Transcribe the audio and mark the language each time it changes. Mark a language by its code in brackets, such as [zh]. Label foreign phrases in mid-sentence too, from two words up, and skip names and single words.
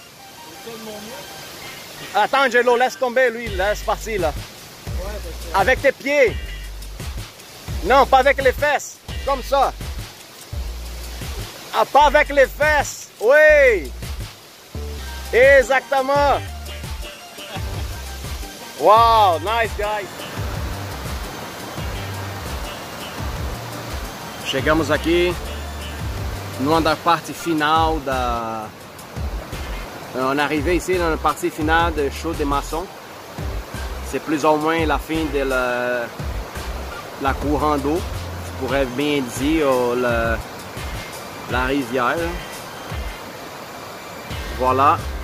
[fr] Attends, Angelo, laisse tomber, lui, laisse partir, là. Avec tes pieds. Non, pas avec les fesses. Comme ça. Ah, pas avec les fesses. Oui. Exactement. [en] Wow, nice, guys. [pt] Chegamos aqui numa parte final da... [fr] On est arrivé ici dans la partie finale de show des maçons. C'est plus ou moins la fin de la courant d'eau, je pourrais bien dire, la rivière. Voilà.